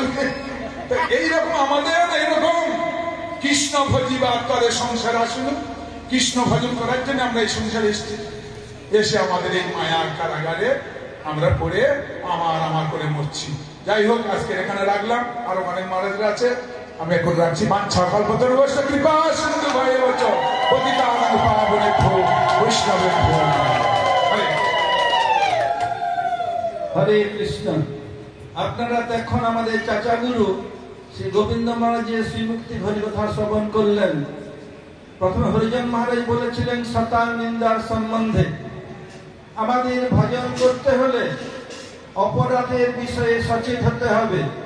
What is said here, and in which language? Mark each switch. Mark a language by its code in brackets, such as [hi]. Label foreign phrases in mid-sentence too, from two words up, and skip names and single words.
[bn] এইরকম আমাদের এইরকম কৃষ্ণ ভজিবাদ করে সংসার আসুন। কৃষ্ণ ভজন করার জন্য আমরা এই সংসারে এসেছি। এসে আমাদের এই মায়ার কারাগারে আমরা পড়ে আমার করে মরছি। যাই হোক, আজকে এখানে রাখলাম। আরো অনেক মহারাজরা আছে, আমি এখন রাখছি। [sa] বাঞ্ছা কল্পতরুশ্চ কৃপা সিন্ধু ভয়বচ পতিতানাং পাবনেভ্যো বৈষ্ণবেভ্যো। [bn] হরে কৃষ্ণ। আপনারা এখন আমাদের চাচা গুরু শ্রী গোবিন্দ মহারাজের শ্রীমুক্তি হরিকথা শ্রবণ করলেন। প্রথমে হরিজন মহারাজ বলেছিলেন শতাং নিন্দার সম্বন্ধে। আমাদের ভজন করতে হলে অপরাধের বিষয়ে সচেত হতে হবে।